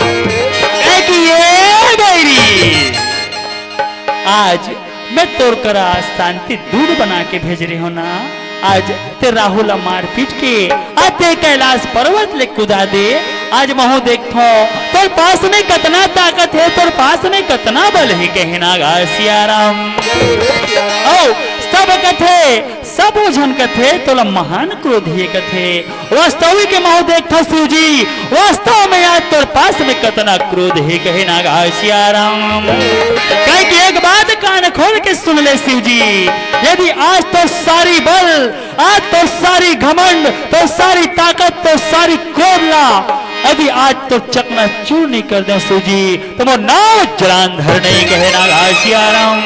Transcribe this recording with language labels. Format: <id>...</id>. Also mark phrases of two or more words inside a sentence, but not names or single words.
<hne>आज मैं तोर करा शांति दूध बना के भेज रही हूं ना आज ते राहुल मार पीट के आते कैलाश पर्वत ले कुदा दे आज महू देखो तोर पास में कितना ताकत है तोर पास में कितना बल है कहना गा सियाराम। ओ सब कथे सब ओझन कथे तोला महान क्रोधी कथे वास्तविक के महू देखो शिव जी वास्तव में आज तोर पास में कितना क्रोध है कहना गा सियाराम। कह के एक बात कान खोल के सुन ले शिव जी यदि आज तो सारी बल आज तो सारी घमंड तो सारी ताकत तो सारी क्रोधला यदि आज तो चकना चूर नहीं कर दे शिव जी तो वो नाव जलांधर नहीं कहना गा सियाराम।</hne>